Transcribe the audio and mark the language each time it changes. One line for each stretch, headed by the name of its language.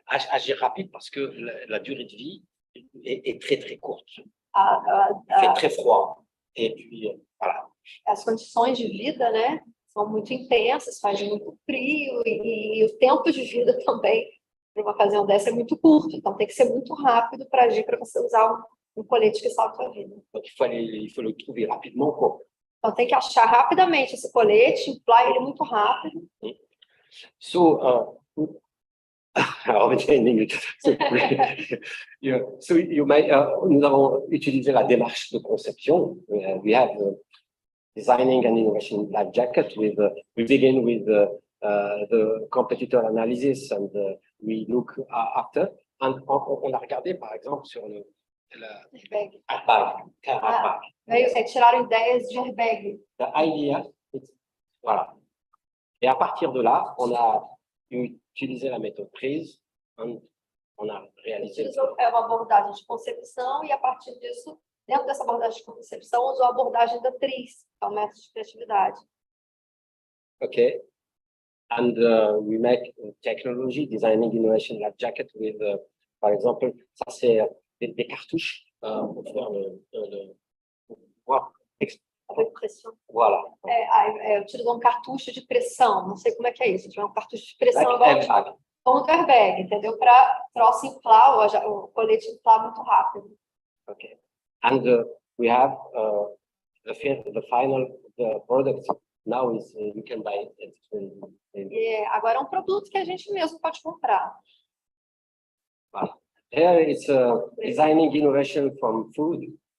French: agir rapide parce que la durée de vie est très très courte. Il fait très froid. Et puis, voilà.
Portuguese: As condições de vida, né, são muito intensas, faz muito frio e o tempo de vida também, para uma ocasião dessa, é muito curto. Então, tem que ser muito rápido para agir, para você usar um colete que salva a vida.
French: Donc, il faut le trouver rapidement, quoi.
Portuguese: Então, tem que achar rapidamente esse colete, inflar ele muito rápido.
French: So, nous avons utilisé la démarche de conception.
English: We have designing an innovation life jacket. We begin with the competitor analysis and we look after.
French: And on a regardé, par exemple, sur le airbag.
Portuguese: Tiraram ideias de airbag.
English: The idea, voilà.
French: Et à partir de là, on a utilisé la méthode prise, on a réalisé.
Portuguese: É uma abordagem de concepção e a partir disso Dentro dessa abordagem de concepção, usou a abordagem da atriz, que é o método de criatividade.
English: Okay. And we make technology, designing innovation life jacket with,
French: par exemple, ça c'est des cartouches pour faire Avec pression. Voilà.
Portuguese: Utilizou um cartucho de pressão, não sei como é que é isso, tiver um cartucho de pressão
English: Like
Portuguese: como um airbag, entendeu? Para troço inflar, o colete inflar muito rápido.
English: Okay. And we have the final product now is you can buy it.
Portuguese: Agora é um produto que a gente mesmo pode comprar.
English: Wow. Here it's designing innovation from food.